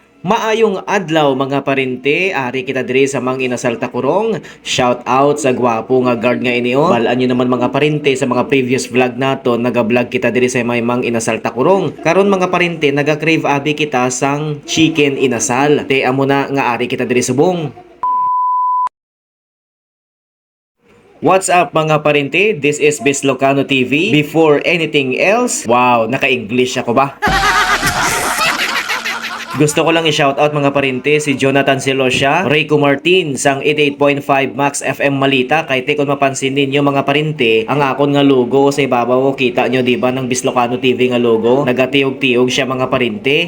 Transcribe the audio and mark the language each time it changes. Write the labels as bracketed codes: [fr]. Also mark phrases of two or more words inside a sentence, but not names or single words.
[hil] Maayong adlaw mga parente, ari kita diri sa Mang Inasal Takurong. [en] Shout out [hil] sa gwapo nga guard nga inio. Balaan nyo naman mga parente sa mga [en] previous vlog [hil] nato, naga-vlog kita diri sa may Mang Inasal Takurong. Karon mga parente, naga-crave abi kita sang chicken inasal. Te amo na nga ari kita diri subong. [en] What's up [hil] mga parente? [en] This is Bislocano TV. Before anything else, wow, [hil] naka-English ako ba? Gusto ko lang i-shoutout mga parente si Jonathan Silosya, Rico Martin sang 88.5 Max FM Malita. Kay te kung mapansin ninyo mga parente, ang akon nga logo sa ibabaw kita nyo diba ng Bislocano TV nga logo, nagatiyog-tiyog siya mga parente.